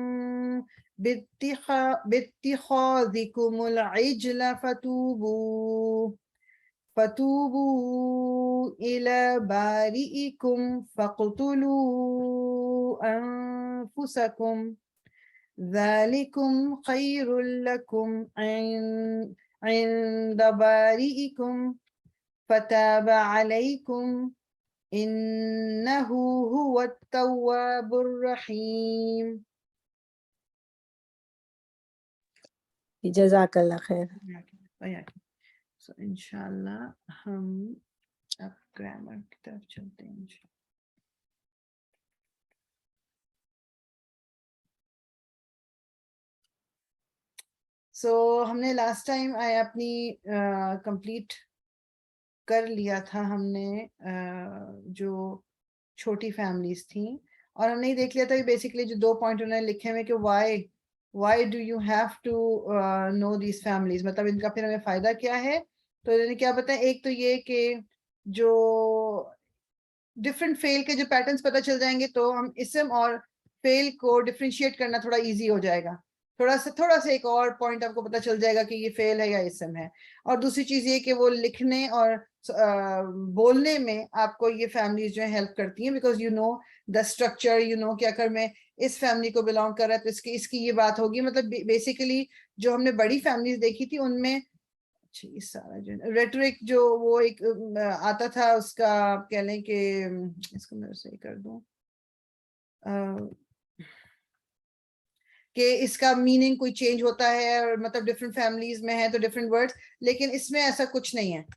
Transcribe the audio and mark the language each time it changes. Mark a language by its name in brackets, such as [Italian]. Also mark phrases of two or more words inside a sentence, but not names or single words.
[Arabic] بِاتِّخَاذِكُمُ الْعِجْلَ فَتُوبُوا إِلَى بَارِئِكُمْ فَاقْتُلُوا أَنفُسَكُمْ ذَلِكُمْ خَيْرٌ لَكُمْ عند بارئكم فتاب عليكم إنه هو التواب الرحيم. جزاک اللہ خیر. [Urdu] So [Arabic] انشاءاللہ [Urdu] ہم اب گرامر کی طرف چلتے ہیں [Arabic] انشاءاللہ. [Urdu] سو ہم نے [English] last time [Urdu] اپنی کمپلیٹ کر لیا تھا ہم نے جو چھوٹی فیملیز تھیں، اور ہم نے دیکھ لیا تھا کہ بیسیکلی جو 2 پوائنٹ انہوں نے لکھے ہوئے کہ [English] why do you have to know these families, [Urdu] مطلب ان کا پھر ہمیں فائدہ کیا ہے. تو انہوں نے کیا بتایا، ایک تو یہ کہ جو ڈفرینٹ فیل کے جو پیٹرنز پتہ چل جائیں گے تو ہم اسم اور فیل کو ڈفرینشیٹ کرنا تھوڑا ایزی ہو جائے گا. تھوڑا سا ایک اور پوائنٹ آپ کو پتہ چل جائے گا کہ یہ فیل ہے یا اسم ہے. اور دوسری چیز یہ کہ وہ لکھنے اور بولنے میں آپ کو یہ فیملیز جو ہے ہیلپ کرتی ہیں، [English] because you know the structure, you know [Urdu] کہ اگر میں اس فیملی کو بلانگ کر رہا ہے تو اس کی یہ بات ہوگی. مطلب بیسیکلی جو ہم نے بڑی فیملیز دیکھی تھی ان میں یہ سارا جو ریٹرک جو وہ ایک آتا تھا، اس کا آپ کہہ لیں کہ اس کو میں صحیح کر دوں کہ اس کا میننگ کوئی چینج ہوتا ہے، اور مطلب [English] different families [Urdu] میں ہے تو [English] different words, [Urdu] لیکن اس میں ایسا کچھ نہیں ہے.